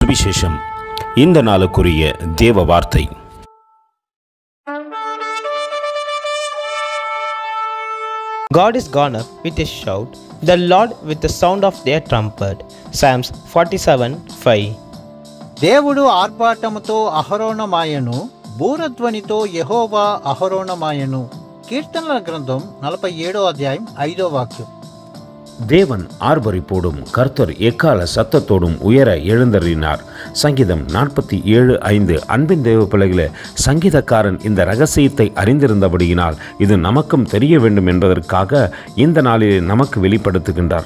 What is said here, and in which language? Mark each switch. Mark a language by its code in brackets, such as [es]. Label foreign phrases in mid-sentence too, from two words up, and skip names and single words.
[ta] சுவிசேஷம். இந்த நாளுக்குரிய தேவ வார்த்தை. [en] God is gone up with a shout, the Lord with the sound of their trumpet. Psalms 47:5. [te] దేవుడు ఆర్భాటముతో అహరోణమాయను, బూరధ్వనితో యెహోవా అహరోణమాయను. కీర్తనల గ్రంథం 47వ అధ్యాయం 5వ వాక్యం. [ta] தேவன் ஆர்ப்பரிப்போடும் கர்த்தர் எக்கால சத்தத்தோடும் உயர எழுந்தருளினார். சங்கீதம் 47:5. அன்பின் தேவ பிள்ளைகளே, சங்கீதக்காரன் இந்த ரகசியத்தை அறிந்திருந்தபடியினால் இது நமக்கும் தெரிய வேண்டும் என்பதற்காக இந்த நாளிலே நமக்கு வெளிப்படுத்துகின்றார்.